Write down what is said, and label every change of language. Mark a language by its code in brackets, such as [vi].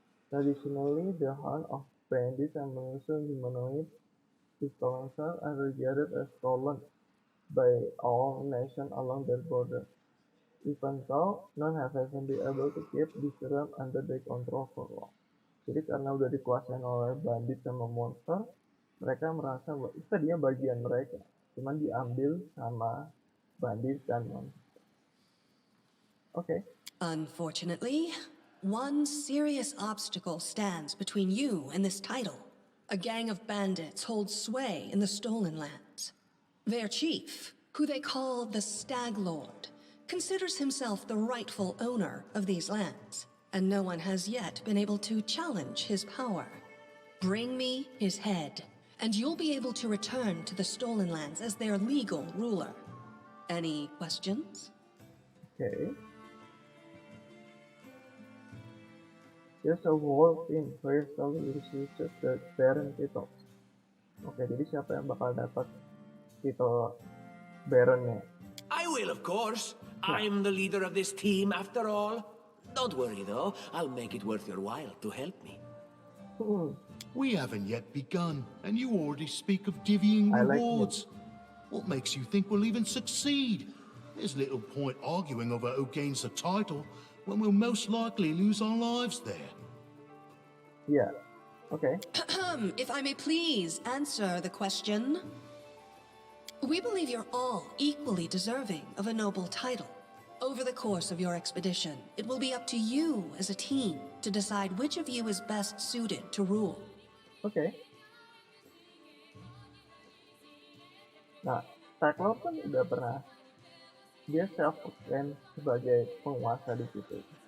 [en] Traditionally, the hunt of bandits and malicious humanoids, the stolen cells are regarded as stolen by all nations along their border. Even so, none have ever been able to keep this realm under their control for long. [id] Jadi karena udah dikuasain oleh bandit sama monster, mereka merasa bahwa itu tadinya bagian mereka, cuman diambil sama bandit dan monster. [en] Okay. Unfortunately, one serious obstacle stands between you and this title. A gang of bandits holds sway in the Stolen Lands. Their chief, who they call the Stag Lord, considers himself the rightful owner of these lands, and no one has yet been able to challenge his power. Bring me his head, and you'll be able to return to the Stolen Lands as their legal ruler. Any questions? Okay. There's a whole team where slowly researches the Baron title. [id] Oke, jadi siapa yang bakal dapat titel Baronnya? [en] I will, of course. I'm the leader of this team, after all. Don't worry, though. I'll make it worth your while to help me. Hmm, We haven't yet begun, and you already speak of divvying I like rewards. What makes you think we'll even succeed? There's little point arguing over who gains the title when we'll most likely lose our lives there. Yeah, okay. If I may please answer the question. We believe you're all equally deserving of a noble title. Over the course of your expedition, it will be up to you as a team to decide which of you is best suited to rule. [id] Oke. Nah, Cyclops kan udah pernah dia self-proclaim sebagai penguasa di situ.